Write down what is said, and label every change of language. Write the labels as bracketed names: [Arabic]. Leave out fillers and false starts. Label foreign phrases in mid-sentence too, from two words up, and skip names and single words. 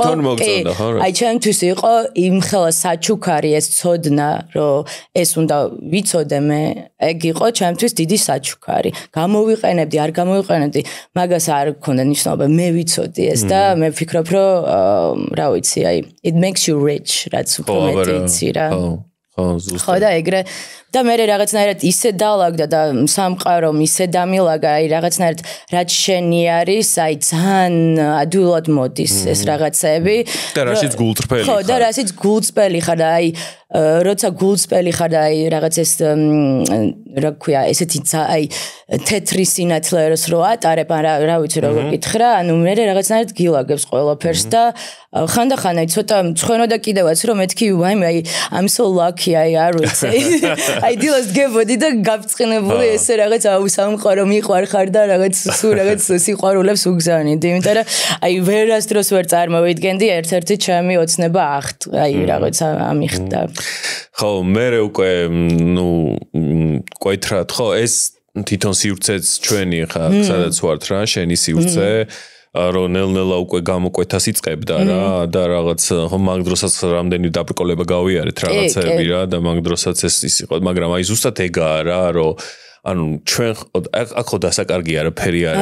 [Georgian] ჩემთვის იყო იმხელა საჩუქარი ეს ცოდნა, რომ ეს უნდა ვიცოდე მე, ეგ იყო ჩემთვის დიდი საჩუქარი. გამოვიყენებდი, არ გამოვიყენებდი, მაგას არ მქონდა ნიშნულობა, მე ვიცოდი ეს და მე ვფიქრობ რა ვიცი, [English] it makes you rich, [Georgian] რაც უფრო მეტი იცი რა. ხო და ეგრე და მე რაღაცნაირად ისე დალაგდა და სამყარომ ისე დამილაგა, რაღაცნაირად რაც შენი არის, ძალიან ადვილად მოდის ეს რაღაცები. და რაშიც გულწრფელი ხარ. ხო და რაშიც გულწრფელი ხარ და როცა გულწრფელი ხარ და რაღაც ეს რა ქვია, ესეთი თეთრი სინათლეს რო ატარებ, ან რა ვიცი როგორ გითხრა, ანუ მე რაღაცნაირად გილაგებს ყველაფერს და ხანდახან ცოტა მწვენო და კიდევაც რომ მეთქი ვაიმე [English] I'm so lucky [Georgian] არ ვიცი. დილას დგებოდი და გავწყინებული ესე რაღაც სამყარო მიყვარხარ და რაღაც სულ რაღაც სიყვარულებს უგზავნიდი, იმიტომ რომ ვერასდროს ვერ წარმოვიდგენდი ერთ-ერთი ჩემი ოცნება რაღაცა ამიხდა. ხო, მე უკვე კვეთრად ხო ეს თვითონ სივრცეც ჩვენი ხა სადაც ვართ რა, შენი სივრცე რომ ნელ-ნელა უკვე გამოკვეთას იწყებდა რა და რაღაც ხო მაგ დროსაც რამდენი დაბრკოლება გავიარეთ რაღაცები რა და მაგ დროსაც ეს იყო, მაგრამ ზუსტად ეგაა რა რომ ანუ ჩვენ აქ ხო დასაკარგი არაფერი არა.